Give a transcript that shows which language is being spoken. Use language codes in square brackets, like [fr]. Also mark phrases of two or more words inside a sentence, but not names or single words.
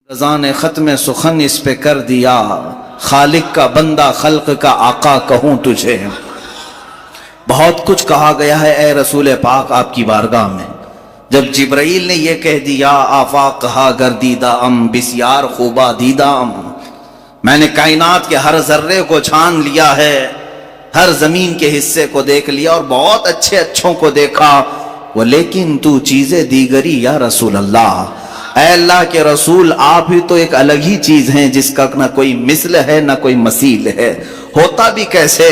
[ur] رضا نے ختم سخن اس پہ کر دیا، خالق کا بندہ خلق کا آقا کہوں تجھے۔ بہت کچھ کہا گیا ہے اے رسول پاک آپ کی بارگاہ میں۔ جب جبرائیل نے یہ کہہ دیا [fa] آفاق کہا گردیدہ ام بسیار خوبا دیدہ ام، [ur] میں نے کائنات کے ہر ذرے کو چھان لیا ہے، ہر زمین کے حصے کو دیکھ لیا اور بہت اچھے اچھوں کو دیکھا، [fa] وہ لیکن تو چیزیں دیگری [ar] یا رسول اللہ، [ur] اے اللہ کے رسول آپ ہی تو ایک الگ ہی چیز ہیں جس کا نہ کوئی مثل ہے نہ کوئی مثیل ہے، ہوتا بھی کیسے؟